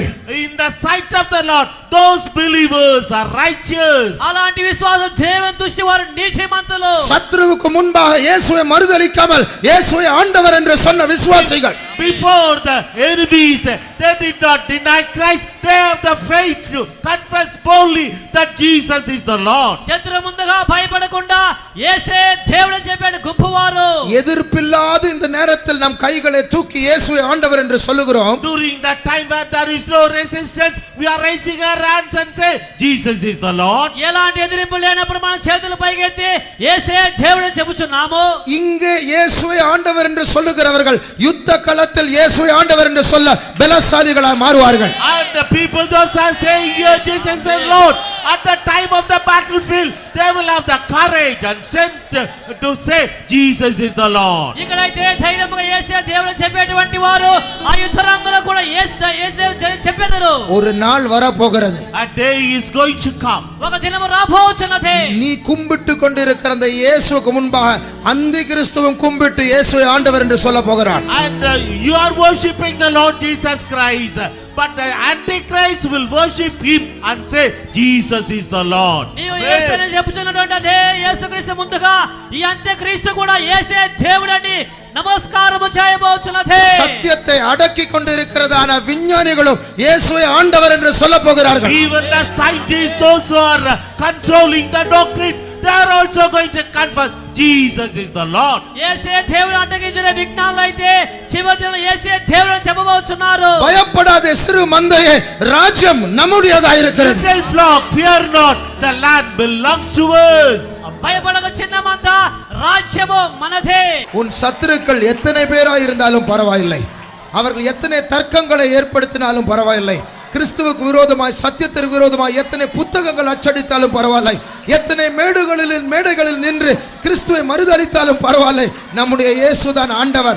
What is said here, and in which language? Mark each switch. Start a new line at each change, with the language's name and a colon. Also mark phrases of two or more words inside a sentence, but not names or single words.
English: In the sight of the Lord, those believers are righteous.
Telugu: అలాంటి విశ్వాసం దేవుని దృష్టి వారు నీతిమంతులు.
Tamil: சத்ருவுக்கு முன்பாக இயேசுவை மறுதலிக்காமல் இயேசுவை ஆண்டவர் என்று சொன்ன விசுவாசிகள்.
English: Before the enemies, they did not deny Christ. They have the faith to confess boldly that Jesus is the Lord.
Telugu: శత్రు ముందుగా భయపడకుండా యేసే దేవుడని చెప్పాడు గుంపువారు.
Tamil: எதிர்ப்பில்லாத இந்த நேரத்தில் நம் கைகளை தூக்கி இயேசுவை ஆண்டவர் என்று சொல்லுகிறோம்.
English: During that time where there is no resistance, we are raising our hands and say Jesus is the Lord.
Telugu: ఎలాంటి ఎదిరింపు లేనప్పుడు మన చేతులు పైకెత్తి యేసే దేవుడని చెబుతున్నాము.
Tamil: இங்கே இயேசுவை ஆண்டவர் என்று சொல்லுகிறவர்கள் யுத்த களத்தில் இயேசுவை ஆண்டவர் என்று சொல்ல பலசாலிகளாய் மாறுவார்கள்.
English: And the people those are saying here Jesus is the Lord, at the time of the battlefield they will have the courage and strength to say Jesus is the Lord.
Telugu: ఇక్కడైతే ధైర్యముగా యేసే దేవుడని చెప్పేటువంటి వారు ఆ యుద్ధ రంగంలో కూడా యేసు దేవుడు చెప్పెదరు.
Tamil: ஒரு நாள் வரப்போகிறது.
English: A day is going to come.
Telugu: ఒక దినము రాబోచున్నది.
Tamil: நீ கும்பிட்டு கொண்டிருக்கிற அந்த இயேசுவுக்கு முன்பாக அந்தி கிறிஸ்துவும் கும்பிட்டு இயேசுவை ஆண்டவர் என்று சொல்ல போகிறான்.
English: And you are worshiping the Lord Jesus Christ, but the Antichrist will worship him and say Jesus is the Lord.
Telugu: నీవు యేసుని చెప్పుచున్నటువంటి అదే యేసుక్రీస్తు ముందుగా ఈ అంత్యక్రీస్తు కూడా యేసే దేవుడని
Tamil: நமஸ்காரம் செய்யபோச்சுனதே. சத்தியத்தை அடக்கி கொண்டிருக்கிறதான விஞ்ஞானிகளும் இயேசுவை ஆண்டவர் என்று சொல்ல போகிறார்கள்.
English: Even the scientists, those who are controlling the doctrine, they are also going to confess Jesus is the Lord.
Telugu: యేసే దేవుడు అడ్డగించిన విజ్ఞానులు అయితే చివరిలో యేసే దేవుడు అని చెప్పబోతున్నారు.
Tamil: பயப்படாதே சிறு மந்தையே, ராஜ்யம் நம்முடையதாக இருக்கிறது.
English: Little flock, fear not, the land belongs to us.
Telugu: భయపడక చిన్న మంద, రాజ్యము మనదే.
Tamil: உன் சத்துருக்கள் எத்தனை பேராய் இருந்தாலும் பரவாயில்லை, அவர்கள் எத்தனை தர்க்கங்களை ஏற்படுத்தினாலும் பரவாயில்லை, கிறிஸ்துவுக்கு விரோதமாய் சத்தியத்திற்கு விரோதமாய் எத்தனை புத்தகங்கள் அச்சடித்தாலும் பரவாயில்லை, எத்தனை மேடைகளில் நின்று கிறிஸ்துவை மறுதலித்தாலும் பரவாயில்லை, நம்முடைய இயேசுதான் ஆண்டவர்.